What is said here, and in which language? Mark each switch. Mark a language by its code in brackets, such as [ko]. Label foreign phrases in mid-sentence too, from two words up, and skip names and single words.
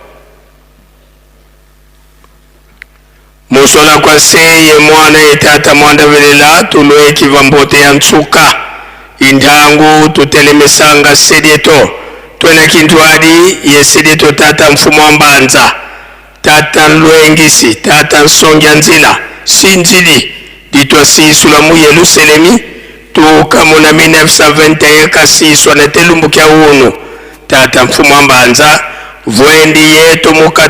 [kg] musola kwa se ye mwana ye tata mwanda velela tulwekiva mbote ya ntsuka indangu tutelemesanga sedieto twena kintu adi ye sedieto tata mfumo wa mbanza tata nlwengisi tata nsongya nzila sinzili ditwa sisula mu Yerusalemi tukamuna 1921 kasiswa na telumbu kya unu tata mfumo ambanza vwendi yetu mukatu